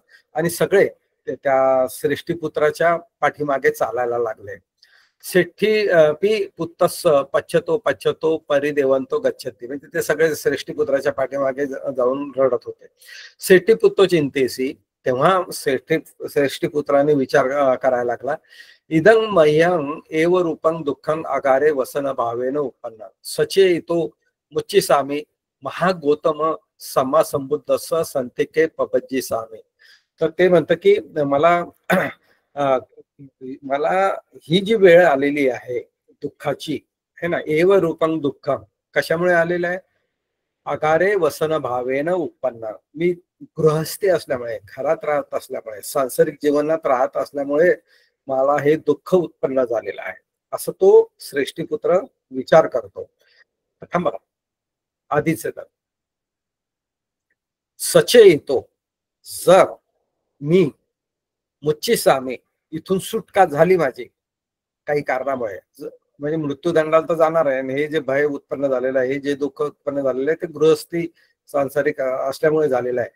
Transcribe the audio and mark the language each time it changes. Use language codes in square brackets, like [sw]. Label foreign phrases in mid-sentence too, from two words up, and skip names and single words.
[mr] आणि सगळे त्या सृष्टीपुत्राच्या पाठीमागे चालायला लागले. [pi] सेठी पी पुत्तस पच्छतो परिदेवंतो गच्छती, [mr] म्हणजे ते सगळे सृष्टीपुत्राच्या पाठीमागे जाऊन रडत होते. [pi] सेठी पुत्तो चिंतेसी, [mr] तेव्हा सृष्टीपुत्राने विचार करायला लागला. [pi] इदं मह्यं एव रूपं दुःखं आगारे वसन भावेन उत्पन्न सचे इतो मुच्ची सामी महागौतम सम्मा संबुद्धस संतिके पपज्जी सामी. [mr] तर ते म्हणतं की मला ही जी वेळ आलेली आहे दुःखाची [hi] है ना, [pi] एव रूपं दुःखं [mr] कशामुळे आलेलं आहे, [pi] आगारे वसन भावेन उत्पन्न, [mr] मी गृहस्थी असल्यामुळे, घरात राहत असल्यामुळे, सांसारिक जीवनात राहत असल्यामुळे मला हे दुःख उत्पन्न झालेलं आहे, असं तो सृष्टीपुत्र विचार करतो. थांबा आधीच तर सचे येतो, जर मी [pi] मुच्ची सामी [mr] इथून सुटका झाली माझी काही कारणामुळे, म्हणजे मृत्यूदंडाला तर जाणार आहे आणि हे जे भय उत्पन्न झालेलं आहे, हे जे दुःख उत्पन्न झालेलं आहे ते गृहस्थी सांसारिक असल्यामुळे झालेलं आहे.